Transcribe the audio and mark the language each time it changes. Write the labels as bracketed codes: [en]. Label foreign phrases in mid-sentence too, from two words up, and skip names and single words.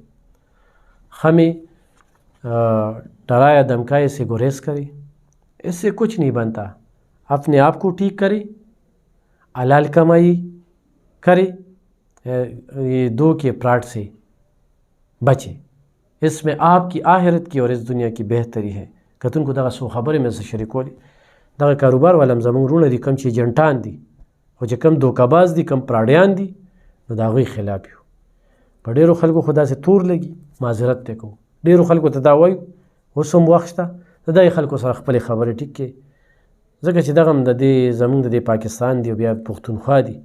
[ur] ہمیں ڈرایا دھمکائے سے گریز کرے، اس سے کچھ نہیں بنتا. اپنے آپ کو ٹھیک کرے، حلال کمائی کرے، یہ دو کے پراٹ سے بچے. اس میں آپ کی آخرت کی اور اس دنیا کی بہتری ہے. [ps] کتن کو دغه سو خبرې مې سره شریکولې. دغه کاروبار والم زمونږ رونه دي، کم چې ایجنټان دي او چې کم دوکه‌باز دي، کم پراډیان دي، نو د هغوی خلاف یو. په ډېرو خلکو خو داسې تور لګي، معذرت دی کوم. ډېرو خلکو ته دا وایو، اوس هم وخت شته د دغې خلکو سره خپلې خبرې ټیک کړي، ځکه چې دغه هم د دې زمونږ د دې پاکستان دی او بیا پښتونخوا دي.